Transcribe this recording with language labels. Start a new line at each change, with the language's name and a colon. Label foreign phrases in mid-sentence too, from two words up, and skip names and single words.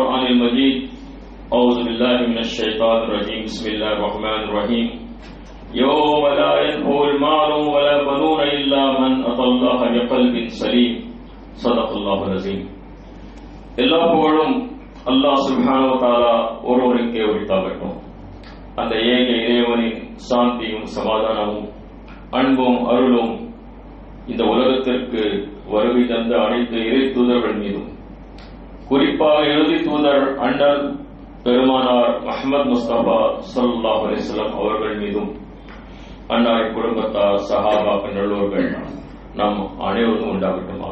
Arabic: المجيد أعوذ بالله من الشيطان الرجيم بسم الله الرحمن الرحيم يوم لا ينفع المال ولا بنون إلا من أتى الله بقلب سليم صدق الله العظيم.
Tamil: எல்லா புகழும்
Arabic: الله سبحانه وتعالى
Tamil: ஒருவருக்கே உரித்தாகட்டும். அந்த ஏக இறைவனின் சாந்தியும் சமாதானமும் அன்பும் அருளும் இந்த உலகத்திற்கு வருகை தந்த அனைத்து இறை தூதர்கள் மீதும், குறிப்பாக இறுதி தூதர் அண்ணல் பெருமானார் முஹம்மது முஸ்தபா
Arabic: صلى الله عليه وسلم
Tamil: அவர்கள் மீதும், அன்னாரின் குடும்பத்தார், சஹாபாக்கள், நல்லோர்கள் நம் அனைவருக்கும் உண்டாகட்டுமாக.